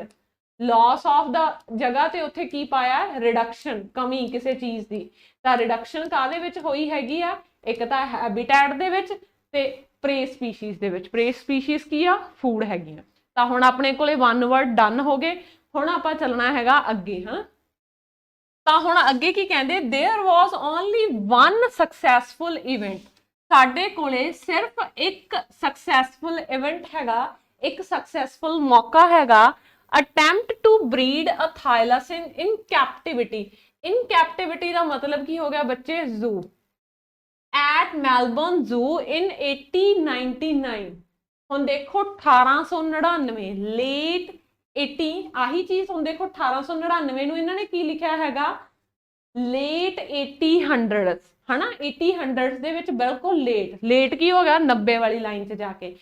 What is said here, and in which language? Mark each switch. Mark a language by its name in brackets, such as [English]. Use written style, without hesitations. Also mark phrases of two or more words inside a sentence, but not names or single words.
[English] loss of [Punjabi] ਦਾ ਜਗ੍ਹਾ ਤੇ ਉੱਥੇ ਕੀ ਪਾਇਆ, ਰਿਡਕਸ਼ਨ, ਕਮੀ ਕਿਸੇ ਚੀਜ਼ ਦੀ। ਤਾਂ ਰਿਡਕਸ਼ਨ ਕਾਹਦੇ ਵਿੱਚ ਹੋਈ ਹੈਗੀ ਆ, ਇੱਕ ਤਾਂ ਹੈਬਿਟੈਟ ਦੇ ਵਿੱਚ ਤੇ [English] prey species [Punjabi] ਦੇ ਵਿੱਚ। [English] prey species [Punjabi] ਕੀ ਆ, ਫੂਡ ਹੈਗੀਆਂ। ਤਾਂ ਹੁਣ ਆਪਣੇ ਕੋਲੇ [English] one word done [Punjabi] ਹੋ ਗਏ। ਹੁਣ ਆਪਾਂ ਚੱਲਣਾ ਹੈਗਾ ਅੱਗੇ। ਹਾਂ, ਤਾਂ ਹੁਣ ਅੱਗੇ ਕੀ ਕਹਿੰਦੇ, [English] there was only one successful event। [Punjabi] ਸਾਡੇ ਕੋਲੇ ਸਿਰਫ ਇੱਕ [English] successful event [Punjabi] ਹੈਗਾ, ਇੱਕ ਸਕਸੈਸਫੁਲ ਮੌਕਾ ਹੈਗਾ, [English] attempt to breed a thylacine in captivity। in captivity [Punjabi] ਦਾ ਮਤਲਬ ਕੀ ਹੋ ਗਿਆ ਬੱਚੇ, ਜ਼ੂ, [English] at Melbourne Zoo in 1899। [Punjabi] ਹੁਣ ਦੇਖੋ 1899, late 80, ਆਹੀ ਚੀਜ਼। ਹੁਣ ਦੇਖੋ 1899 ਨੂੰ ਇਹਨਾਂ ਨੇ ਕੀ ਲਿਖਿਆ ਹੈਗਾ, ਲੇਟ 1800s, ਹਨਾ, 1800s ਦੇ ਵਿੱਚ ਬਿਲਕੁਲ ਲੇਟ ਕੀ ਹੋ ਗਿਆ, 90 ਵਾਲੀ ਲਾਈਨ 'ਚ ਜਾ ਕੇ।